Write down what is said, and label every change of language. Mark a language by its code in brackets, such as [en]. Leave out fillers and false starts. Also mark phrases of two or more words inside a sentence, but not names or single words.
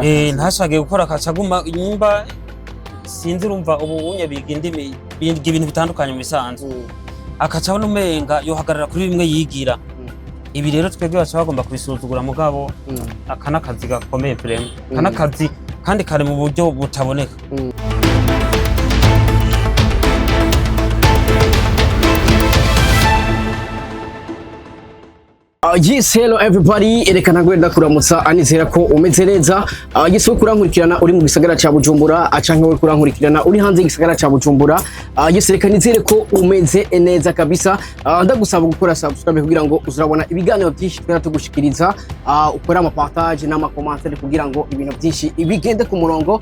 [rn] ntashake gukora akacaguma inyumba sinzi urumva ubu unye biga indimi ibintu bitandukanye mu bisanzwe akacabona umenga yohagarara kuri bimwe yigira ibi rero twebwe baca bagomba kubisuzugura mugabo akanakazi gakomeye vraiment akanakazi kandi kare mu buryo butaboneka [en] Yes, hello everybody. [rn] Erekana gwenda kuramutsa anizera ko umeze neza. Yes, kurankurikirana uri mu gisagara ca Bujumbura, acanke we kurankurikirana uri hanze y'igisagara ca Bujumbura. Yes, reka nizere ko umeze neza kabisa. Ndagusaba gukora subscribe kugira ngo uzurabona ibiganiro byinshi twera tugushikiriza, ukora ama partage n'ama commentaire kugira ngo ibintu byinshi ibigende ku murongo.